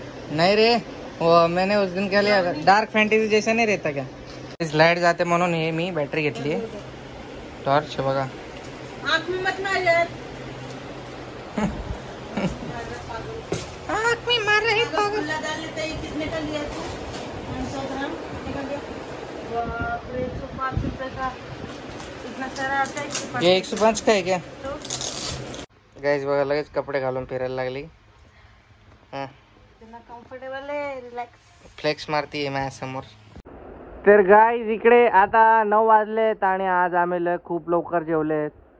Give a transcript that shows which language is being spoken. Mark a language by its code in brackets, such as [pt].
[hi] नहीं रे वो मैंने उस दिन क्या लिया डार्क फॅन्टसी जैसा नहीं रहता क्या. [mr] लाईट जाते म्हणून हे मी बॅटरी घेतली आहे. टॉर्च बघा. [hi] आँख में मत मार यार. आँख में मार रहे खुला डाल लेते हैं. कितने का लिया तू? 500 ग्राम. बाप रे 105 रुपए का इतना सारा आता है. ये 105 का है क्या? तो [mr] गाइस बघा लगेच कपडे घालून फिरायला लागली. [hi] इतना कम्फर्टेबल है. रिलॅक्स. [mr] फ्लेक्स मारती आहे माझ्यासमोर. तर गाईज इकडे आता 9 वाजलेत आणि आज आम्ही खूप लवकर जेवलेत.